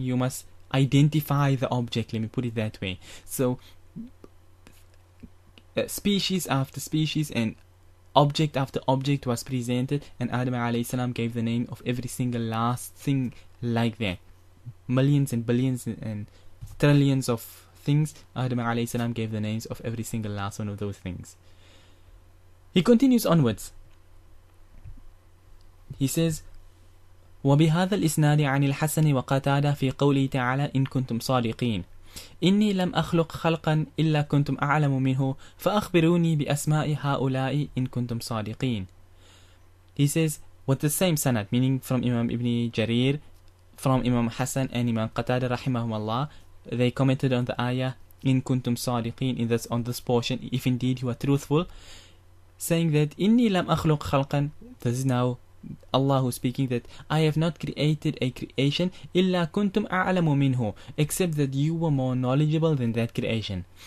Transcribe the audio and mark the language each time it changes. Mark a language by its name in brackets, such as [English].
[English] You must identify the object. Let me put it that way. So species after species and object after object was presented, and Adam alayhi salam gave the name of every single last thing like that. Millions and billions and trillions of things, Adam alayhi salam gave the names of every single last one of those things. He continues onwards. He says [Arabic] وبهذا الإسناد عن الحسن وقتادة في قوله تعالى إن كنتم صادقين إني لم أخلق خلقا إلا كنتم أعلم منه فأخبروني بأسماء هؤلاء إن كنتم صادقين. [English] He says, with the same sanad, meaning from Imam Ibn Jarir, from Imam Hassan and Imam Qatada rahimahumullah, they commented on the ayah [Arabic] in kuntum sadiqeen, [English] in this, on this portion, if indeed you are truthful, saying that [Arabic] inni lam akhluq khalqan, [English] this is now Allah who's speaking, that I have not created a creation [Arabic] illa kuntum a'lamu minhu, [English] except that you were more knowledgeable than that creation.